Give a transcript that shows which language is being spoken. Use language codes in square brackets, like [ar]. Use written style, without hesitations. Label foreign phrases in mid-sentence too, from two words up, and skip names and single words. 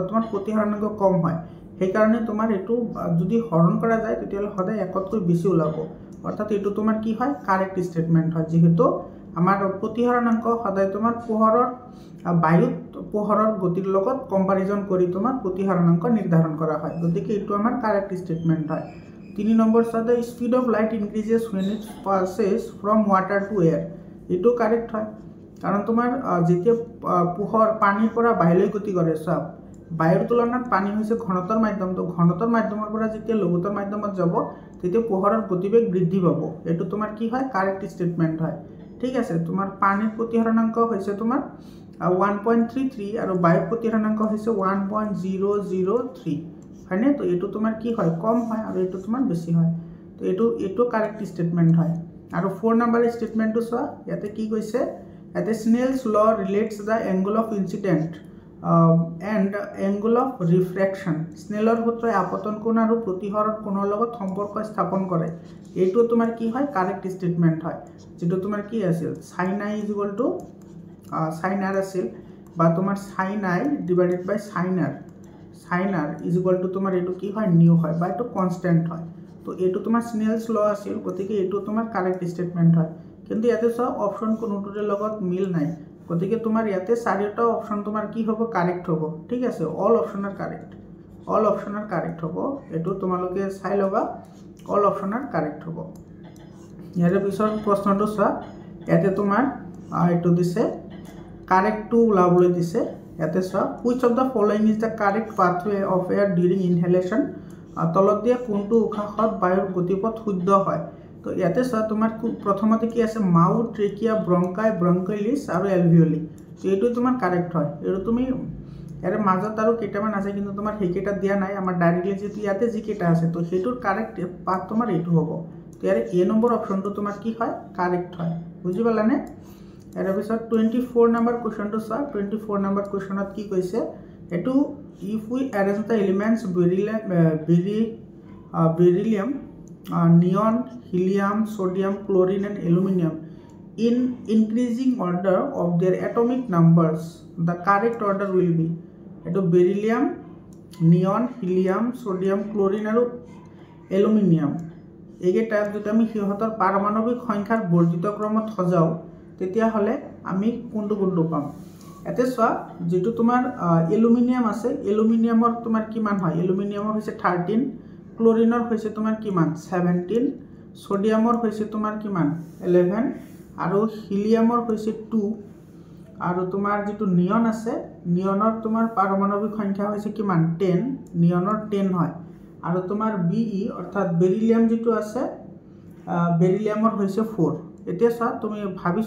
[as] তোমাৰ প্ৰতিহৰণাঙ্ক কম হয় সেই কাৰণে তোমাৰ এটো যদি হৰণ কৰা যায় তেতিয়ালে সদায় একতকৈ বেছি ওলাব অৰ্থাৎ এটো তোমাৰ কি হয় [en] correct statement [as] হয় যেহেতু আমাৰ প্ৰতিহৰণাঙ্ক সদায় তোমাৰ পোহৰৰ বায়ুত পোহৰৰ গতিৰ লগত কম্পাৰিজন কৰি তোমাৰ প্ৰতিহৰণাঙ্ক নিৰ্ধাৰণ কৰা হয় গতিকে এটো আমাৰ [en] correct statement [as] হয় 3 নম্বৰ সাথে [en] speed of light increases when it passes from water to air [as] এটো কারেক্ট হয় কাৰণ তোমাৰ যেতিয়া পোহৰ পানীৰ পৰা বাহিৰলৈ গতি কৰে সব বায়ুৰ তুলনাত পানী হৈছে ঘনতৰ মাধ্যম তো ঘনতৰ মাধ্যমৰ পৰা যেতিয়া লঘুতৰ মাধ্যমত যাব তেতিয়া পোহৰৰ গতিবেগ বৃদ্ধি পাব এটো তোমাৰ কি হয় [en] correct statement [as] হয় ঠিক আছে তোমাৰ পানীৰ প্ৰতিহৰণাঙ্ক হৈছে তোমাৰ 1.33 আৰু বায়ুৰ প্ৰতিহৰণাঙ্ক হৈছে 1.003 হয়নে তো এটো তোমাৰ কি হয় কম হয় আৰু এটো তোমাৰ বেছি হয় তো এটো [en] correct statement [as] হয় আৰু 4 নম্বৰ স্টেটমেন্টটো চোৱা ইয়াতে কি কৈছে ইয়াতে [en] Snell's law relates the angle of incidence and angle of refraction [as] স্নেলৰ সূত্ৰই আপতন কোণ আৰু প্ৰতিহৰণ কোণৰ লগত সম্পৰ্ক স্থাপন কৰে এটো তোমাৰ কি হয় [en] correct statement [as] হয় যেটো তোমাৰ কি আছিল [en] sin i sin r [as] আছিল বা তোমাৰ [en] sin i divided by sin r [as] তোমাৰ এটো কি হয় নিউ হয় বা এটো কনস্ট্যান্ট হয় তো এটো তোমাৰ [en] Snell's law [as] আছিল গতিকে এটো তোমাৰ [en] correct statement [as] হয় কিন্তু ইয়াতে সব অপশন কোনটোৰ লগত মিল নাই গতিকে তোমাৰ ইয়াতে চাৰিটা অপশন তোমাৰ কি হ'ব কারেক্ট হ'ব ঠিক আছে [en] all option are correct [as] হ'ব এটো তোমালোকে চাই লবা [en] all option are correct [as] হ'ব ইয়াৰে পিছৰ প্ৰশ্নটো চোৱা ইয়াতে তোমাৰ এটো দিছে [en] correct two [as] ওলাবলৈ দিছে ইয়াতে চোৱা [en] which of the following is the correct pathway of air during inhalation [as] তলত দিয়া কোনটো উশাহত বায়ুৰ গতিপথ শুদ্ধ হয় তো ইয়াতে চোৱা তোমাৰ প্ৰথমতে কি আছে [en] mouth trachea bronchi bronchioles [as] আৰু এলভিওলি তো এটো তোমাৰ কারেক্ট হয় এটো তুমি ইয়াৰে মাজত আৰু কেইটামান আছে কিন্তু তোমাৰ হেকেটা দিয়া নাই আমাৰ ডাইৰেক্টলি যেতি ইয়াতে যি কেইটা আছে তো হেতুৰ [en] correct path [as] তোমাৰ এটো হ'ব তো ইয়াৰে এ নম্বৰ অপশনটো তোমাৰ কি হয় কারেক্ট হয় বুজি পালানে ইয়াৰ পিছত 24 নম্বৰ কোৱেশ্চনটো চোৱা 24 নম্বৰ কোৱেশ্চনত কি কৈছে এটো [en] if we arrange the elements beryllium neon helium sodium chlorine and aluminum in increasing order of their atomic numbers the correct order will be [as] eto beryllium neon helium sodium chlorine আৰু aluminum এগেটা যদি আমি সিহঁতৰ পাৰমাণবিক সংখ্যাৰ বৰ্ধিত ক্ৰমত সজাও তেতিয়া হলে আমি কোনটো পাম এতে চোৱা যেটো তোমাৰ এলুমিনিয়াম আছে এলুমিনিয়ামৰ তোমাৰ কিমান হয় এলুমিনিয়ামৰ হৈছে 13 ক্লোৰিনৰ হৈছে তোমাৰ কিমান 17 সোডিয়ামৰ হৈছে তোমাৰ কিমান 11 আৰু হিলিয়ামৰ হৈছে 2 আৰু তোমাৰ যেটো নিয়ন আছে নিয়নৰ তোমাৰ পাৰমাণবিক সংখ্যা হৈছে কিমান 10 নিয়নৰ 10 হয় আৰু তোমাৰ Be অৰ্থাৎ বেরিলিয়াম যেটো আছে বেৰিলিয়ামৰ হৈছে 4 এতিয়া চোৱা তুমি ভাবিছা